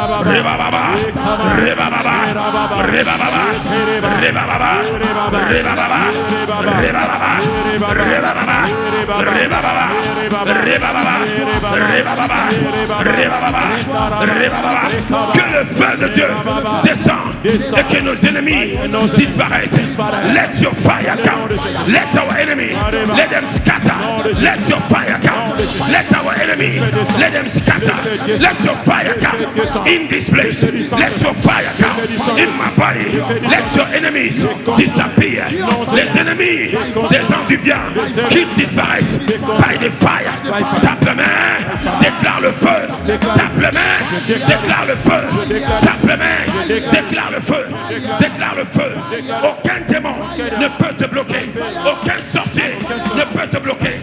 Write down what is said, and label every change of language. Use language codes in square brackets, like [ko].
[fr] Rebababa, rebababa, rebababa, rebababa, rebababa, rebababa, rebababa, rebababa, rebababa, rebababa, rebababa. Que le feu de Dieu descende et que nos ennemis disparaissent. [en] Let your fire come. Let our enemy, let them scatter. Let your fire come. Let our enemy, let them scatter. Let your fire come in this place. Let your fire come in my body. Let your enemies disappear. [fr] Les ennemis des gens du bien qu'ils disparaissent [en] by the fire. [fr] Tape la main, déclare le feu. Tape la main, déclare le feu. Tape la main, déclare le feu. Déclare le feu. Aucun démon ne peut te bloquer. Aucun sorcier ne peut te bloquer.